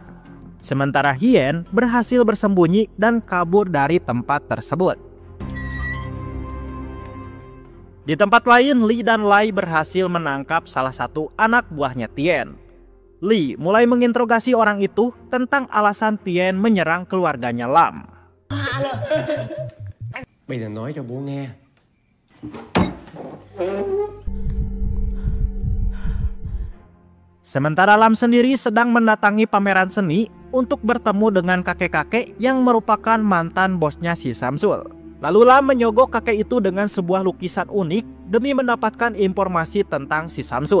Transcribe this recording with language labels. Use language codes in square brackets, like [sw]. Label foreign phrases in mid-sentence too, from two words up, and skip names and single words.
[id] Sementara Hien berhasil bersembunyi dan kabur dari tempat tersebut. Di tempat lain, Li dan Lai berhasil menangkap salah satu anak buahnya Tien. Li mulai menginterogasi orang itu tentang alasan Tien menyerang keluarganya Lam. [vi] Bây giờ nói cho bố nghe. [id] Sementara Lam sendiri sedang mendatangi pameran seni untuk bertemu dengan kakek-kakek yang merupakan mantan bosnya si Samsul. Lalu Lam menyogok kakek itu dengan sebuah lukisan unik demi mendapatkan informasi tentang si Samsul.